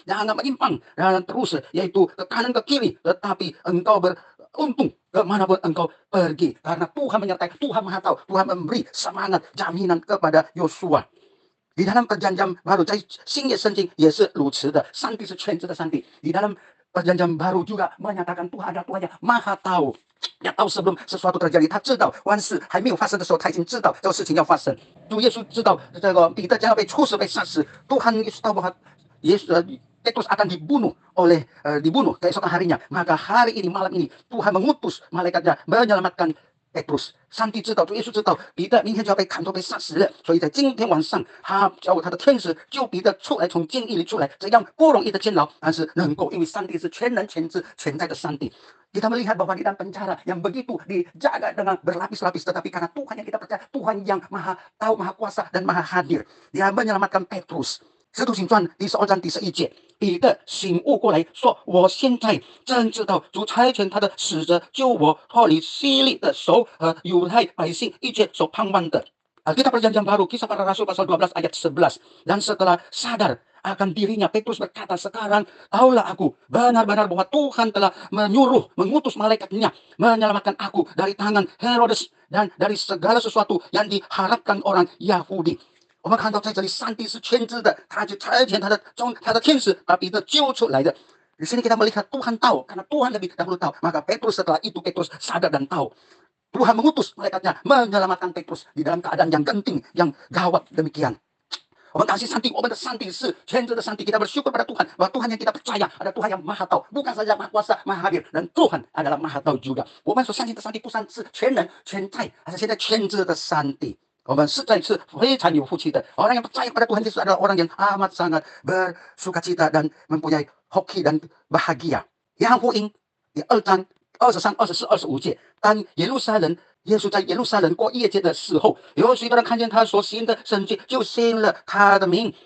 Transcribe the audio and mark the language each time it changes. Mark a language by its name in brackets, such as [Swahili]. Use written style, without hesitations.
[Indonesian] Jangan menyimpang dan terus yaitu ke kanan ke kiri, tetapi engkau beruntung kemanapun engkau pergi, karena Tuhan menyertai, Tuhan Maha Tahu, Tuhan memberi semangat, jaminan kepada Yosua。 di dalam perjanjian baru， [Chinese] 在新约圣经也是如此的，上帝是全知的上帝。 [Indonesian] di dalam perjanjian baru juga menyatakan Tuhan adalah Tuhan yang Maha Tahu。 [Chinese] 要到 [Indonesian] sebelum sesuatu terjadi， [Chinese] 他知道万事还没有发生的时候，他已经知道这个事情要发生。主耶稣知道这个彼得将要被处死、被杀死， [Indonesian] Tuhan Yesus tahu bahwa Petrus akan dibunuh keesokan harinya. Maka hari ini, malam ini, Tuhan mengutus malaikatnya menyelamatkan Petrus。 [Chinese] 上帝知道，主耶稣知道彼得明天就要被砍头、被杀死了，所以在今天晚上，他叫他的天使救彼得出来，从监狱里出来，这样不容易的监牢，但是能够，因为上帝是全能、全知、全在的上帝。 [Indonesian] Kita melihat bahwa di dalam penjara yang begitu dijaga dengan berlapis-lapis, tetapi karena Tuhan yang kita percaya, Tuhan yang Maha Tahu, Maha Kuasa dan Maha Hadir, Dia menyelamatkan Petrus。 [Chinese] 使徒行传第12章第11节，彼得醒悟过来说：“我现在真知道主差遣他的使者救我脱离希律的手和犹太百姓一切所盼望的。” [Indonesian] Alkitab Perjanjian Baru, Kisah Para Rasul pasal 12 ayat 11. Dan setelah sadar akan dirinya, Petrus berkata, sekarang tahulah aku benar-benar bahwa Tuhan telah mengutus malaikatnya menyelamatkan aku dari tangan Herodes dan dari segala sesuatu yang diharapkan orang Yahudi。 [Chinese] 我们看到在这里，上帝是全知的，他就差遣他的天使把彼得救出来的。 [Indonesian] di sini kita melihat Tuhan tahu, karena Tuhan lebih dahulu tahu, maka Petrus setelah itu Petrus sadar dan tahu. Tuhan mengutus malaikatnya menyelamatkan Petrus di dalam keadaan yang genting, yang gawat demikian。 [Chinese] 我们感谢上帝，我们的上帝是全知的上帝。 [Indonesian] kita bersyukur pada Tuhan bahwa Tuhan yang kita percaya ada Tuhan yang Maha Tahu, bukan saja Maha Kuasa, Maha Hadir, dan Tuhan adalah Maha Tahu juga。 [Chinese] 我们所相信的上帝不单是全能、全在，而是现在全知的上帝。我们实在是非常有福气的。 [Indonesian] Orang yang percaya pada Tuhan Yesus adalah orang yang amat sangat bersukacita dan mempunyai hoki dan bahagia。 [Chinese] 约翰福音第2章23、24、25节，当耶稣在耶路撒冷过夜节的时候，有许多人看见他所行的神迹，就信了他的名。